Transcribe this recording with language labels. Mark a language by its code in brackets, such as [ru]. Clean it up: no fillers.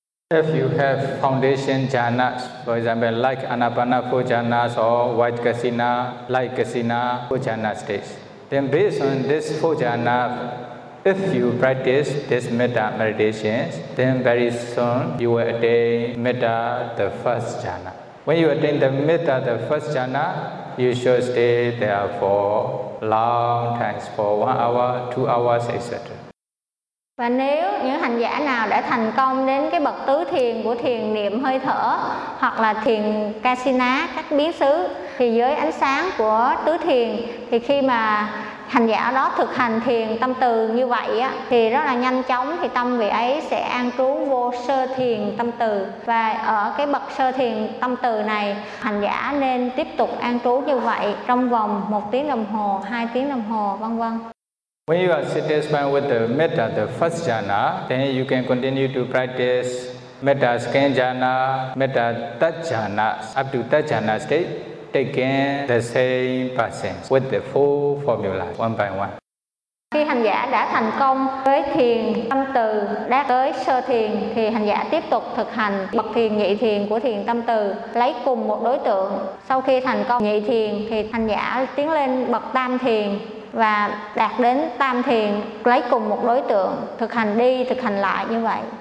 [en] If you have foundation jhanas, for example, like anapanapho jhanas or white kasina, like kasina for jhanas days, then based on this four jhanas, if you practice this metta meditation, then very soon you will attain metta the first jhana. When you attain the metta the first jhana, you should stay there for long times, for 1 hour, 2 hours, etc. [vi] Và nếu những hành giả nào đã thành công đến cái bậc tứ thiền của thiền niệm hơi thở hoặc là thiền kasina, các biến xứ, thì dưới ánh sáng của tứ thiền, thì khi mà hành giả đó thực hành thiền tâm từ như vậy á, thì rất là nhanh chóng thì tâm vị ấy sẽ an trú vô sơ thiền tâm từ. Và ở cái bậc sơ thiền tâm từ này, hành giả nên tiếp tục an trú như vậy trong vòng 1 tiếng đồng hồ, 2 tiếng đồng hồ, vân vân. [en] When you are satisfied with the metta, the first jhana, then you can continue to practice metta second jhana, metta third jhana, up to third jhana state, taking the same persons with the four formulas, one by one. [vi] Khi hành giả đã thành công với thiền tâm từ đạt tới sơ thiền, thì hành giả tiếp tục thực hành bậc thiền nhị thiền của thiền tâm từ, lấy cùng một đối tượng. Sau khi thành công nhị thiền, thì hành giả tiến lên bậc tam thiền và đạt đến tam thiền, lấy cùng một đối tượng, thực hành đi, thực hành lại như vậy.